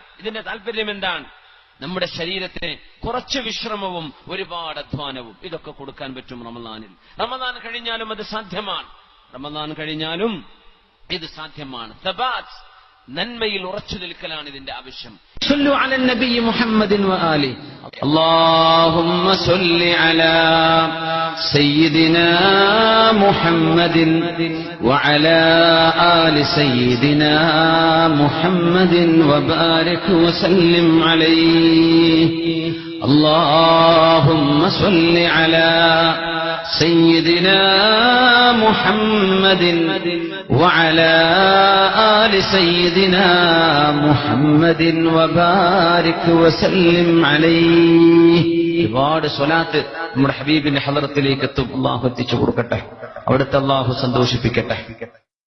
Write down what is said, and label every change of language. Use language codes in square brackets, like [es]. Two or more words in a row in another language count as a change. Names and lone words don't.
[ml] ഇതിന്റെ താല്പര്യം എന്താണ്? നമ്മുടെ ശരീരത്തിന് കുറച്ച് വിശ്രമവും ഒരുപാട് അധ്വാനവും ഇതൊക്കെ കൊടുക്കാൻ പറ്റും റമദാനിൽ. റമദാൻ കഴിഞ്ഞാലും അത് സാധ്യമാണ്. റമദാൻ കഴിഞ്ഞാലും ഇത് സാധ്യമാണ്. തബാത്ത്, നന്മയിൽ ഉറച്ചു നിൽക്കലാണ് ഇതിന്റെ ആവശ്യം. [ar] صلوا على النبي محمد وآله. اللهم صل على سيدنا محمد وعلى آل سيدنا محمد وبارك وسلم عليه. اللهم صل على سيدنا محمد وعلى آل سيدنا محمد وبارك وسلم عليه. [ml] ഒരുപാട് സ്വലാത്ത് നമ്മുടെ ഹബീബിന്റെ ഹളറത്തിലേക്ക് എത്തും. അല്ലാഹു എത്തിച്ചു കൊടുക്കട്ടെ, അവിടുത്തെ അല്ലാഹു സന്തോഷിപ്പിക്കട്ടെ.